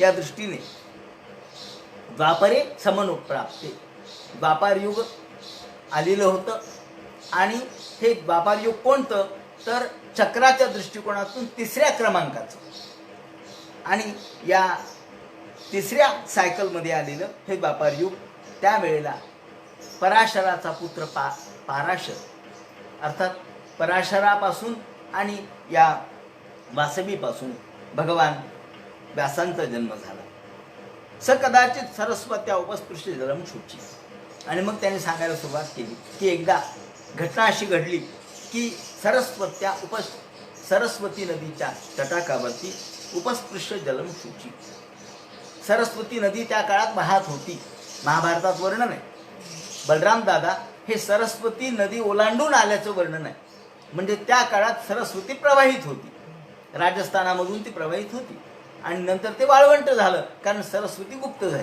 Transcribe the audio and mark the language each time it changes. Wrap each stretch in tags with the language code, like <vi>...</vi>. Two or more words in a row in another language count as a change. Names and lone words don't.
<mr>या दृष्टीने</mr> <sa>द्वापरे समनुप्राप्ते,</sa> <mr>द्वापार युग आलेलं होतं आणि हे द्वापार युग कोणतं तर चक्राच्या दृष्टिकोनातून 3ऱ्या क्रमांकाचं आणि या 3ऱ्या सायकलमध्ये आलेलं हे द्वापार युग. त्यावेळेला पराशराचा पुत्र पाराशर अर्थात पराशरापासून आणि या वासवीपासून भगवान व्यासांचा जन्म झाला.</mr> <sa>स कदाचित सरस्वत्या उपस्पृश्य जलम शुची.</sa> <mr>आणि मग त्याने सांगायला सुरुवात केली की एकदा घटना अशी घडली की सरस्वती नदीच्या तटाकावरती</mr> <sa>उपस्पृश्य जलम शुची.</sa> <mr>सरस्वती नदी त्या काळात वाहत होती. महाभारतात वर्णन आहे. बलराम दादा हे सरस्वती नदी ओलांडून आल्याचं वर्णन आहे. म्हणजे त्या काळात सरस्वती प्रवाहित होती, राजस्थानामधून ती प्रवाहित होती आणि नंतर ते वाळवंट झालं कारण सरस्वती गुप्त झाली.</mr>